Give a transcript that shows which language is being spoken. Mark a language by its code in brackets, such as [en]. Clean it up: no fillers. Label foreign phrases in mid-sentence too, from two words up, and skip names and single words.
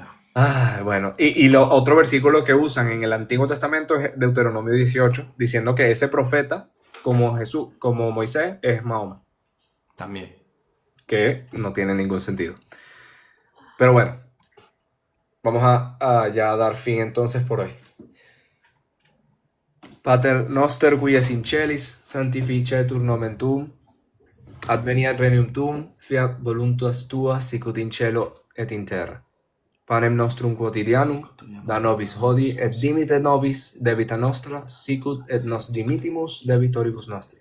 [es] Bueno, y lo otro versículo que usan en el Antiguo Testamento es Deuteronomio 18, diciendo que ese profeta, como Jesús, como Moisés, es Mahoma. También. Que no tiene ningún sentido. Pero bueno, vamos a ya dar fin entonces por hoy. [la] Pater noster qui es in celis, sanctificetur nomen tuum, adveniat regnum tuum, fiat voluntas tua sicut in cielo et in terra. Panem nostrum quotidianum da nobis hodie, et dimite nobis debita nostra, sicut et nos dimittimus debitoribus nostris.